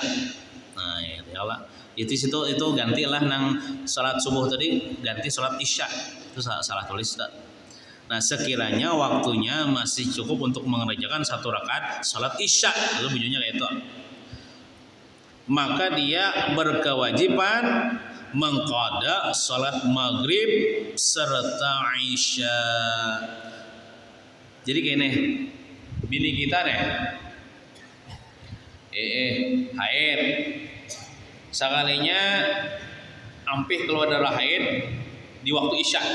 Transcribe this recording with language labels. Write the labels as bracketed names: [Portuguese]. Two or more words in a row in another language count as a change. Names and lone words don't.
[Banjar] Nah ya Allah itu gantilah nang salat subuh tadi ganti salat isya, itu salah tulis tak. Nah sekiranya waktunya masih cukup untuk mengerjakan 1 rakaat salat isya, itu bunyinya kayak itu, maka dia berkewajiban mengqada salat maghrib serta isya. Jadi kayak nih bini kita nih haid sekalinya ampih keluar darah haid di waktu isya.